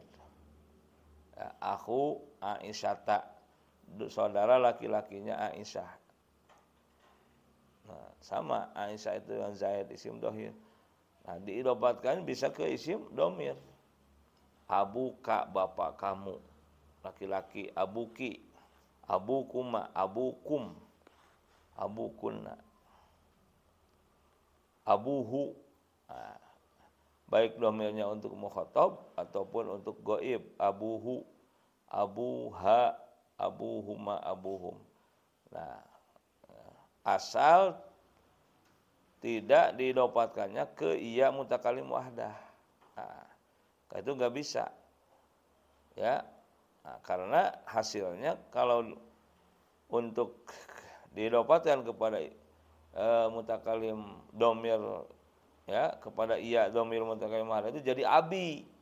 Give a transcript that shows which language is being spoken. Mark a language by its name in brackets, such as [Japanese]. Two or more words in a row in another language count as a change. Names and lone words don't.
[Indonesian] Ya, aku Aisyata, saudara laki-lakinya Aisyah. Nah, sama Aisyah itu yang Zaid [Arabic] isim dohir. [Indonesian] Nah, diidofatkan bisa ke [Arabic] isim domir. Abuka, [Indonesian] bapak kamu. Laki-laki [Arabic] abuki, abukuma, abukum, abukunna, abuhu. [Indonesian] Nah, baik domirnya untuk mukhatab ataupun untuk goib. [Arabic] Abuhu, abuha, abuhuma, abuhum. [Indonesian] Nah, asal tidak didapatkannya ke [Arabic] iya mutakalim wahdah. [Indonesian] Nah, itu nggak bisa. Ya, nah, karena hasilnya kalau untuk didapatkan kepada [Arabic] mutakalim domir, [Indonesian] ya, kepada [Arabic] iya domir mutakalim wahdah [Indonesian] itu jadi abi.